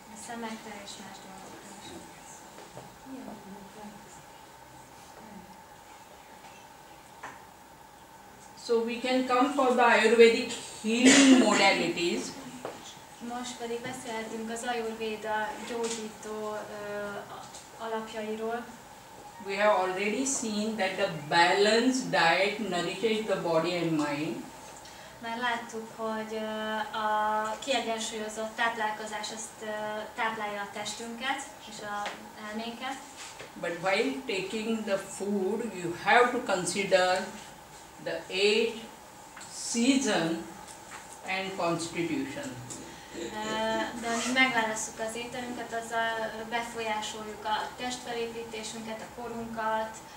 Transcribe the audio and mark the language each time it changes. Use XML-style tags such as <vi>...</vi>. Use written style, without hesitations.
<hu>A szemekre és más dolgokra is jó.</hu> <en>So we can come for the Ayurvedic healing modalities.</en> <hu>Most pedig beszélhetünk az Ajurvéda gyógyító alapjairól.</hu> <en>We have already seen that the balanced diet nourishes the body and mind.</en> <hu>Már láttuk, hogy a kiegyensúlyozott táplálkozás azt táplálja a testünket és az elménket.</hu> <en>But while taking the food, you have to consider the age, season and constitution.</en> <hu>De amíg megválasszuk az ételünket, azzal befolyásoljuk a testfelépítésünket, a korunkat.</hu>